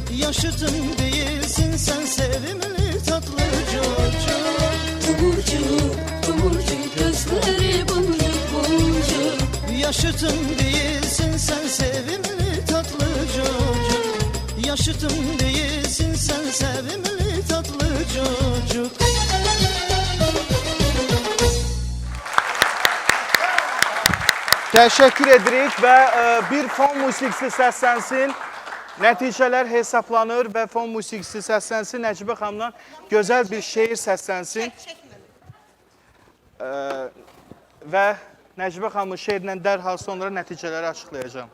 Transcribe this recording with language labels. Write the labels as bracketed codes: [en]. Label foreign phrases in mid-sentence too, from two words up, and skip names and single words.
[tr] Yaşıtım değilsin sen sevimli tatlı çocuk. Tomurcuk, tomurcuk gözleri boncuk boncuk. Yaşıtım değilsin sen sevimli tatlı çocuk. Yaşıtım değilsin sen sevimli tatlı çocuk. [az] Təşəkkür edirik və bir fon musiqisi səslənsin. Nəticələr hesablanır və fon musiqisi səslənsin. Nəcibə xanımdan gözəl bir şeir səslənsin. Və Nəcibə xanımın şeirindən dərhal sonra nəticələri açıqlayacağım.